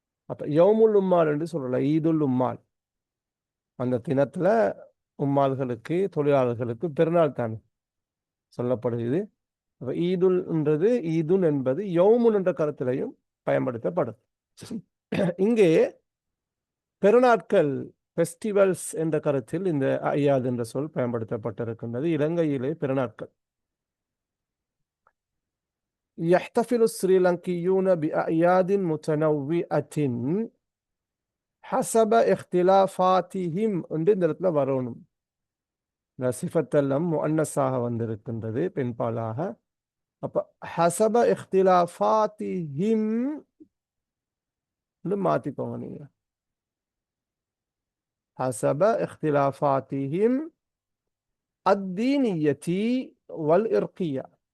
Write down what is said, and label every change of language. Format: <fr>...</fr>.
<ta>அப்ப யௌமுல் உம்மால் என்று சொல்லல, ஈதுல் உம்மால். அந்த தினத்துல உம்மால்களுக்கு, தொழிலாளர்களுக்கு பெருநாள் தான் சொல்லப்படுகிறது. அப்ப ஈதுல்ன்றது, ஈதுன் என்பது யௌமுன் என்ற கருத்திலையும் பயன்படுத்தப்படும். இங்கே பெருநாட்கள், ஃபெஸ்டிவல்ஸ் என்ற கருத்தில் இந்த அயாத் என்ற சொல் பயன்படுத்தப்பட்டிருக்கின்றது. இலங்கையிலே பெருநாட்கள்.</ta> <ar>يحتفل السريلانكيون بأعياد متنوعة حسب اختلافاتهم</ar> <ta>என்று இந்த இடத்துல வரணும். இந்த சிஃபத்தெல்லாம் முஅன்னஸாக வந்திருக்கின்றது, பெண்பாலாக. அப்ப</ta> <ar>ஹசப இஹ்திலாஃபாத்திஹிம்</ar> <ta>மாத்திக்கோங்க நீங்க.</ta> <ar>ஹசப இஹ்திலாஃபாத்திஹிம் அத்தீனியத்தி வல் இர்கியா.</ar>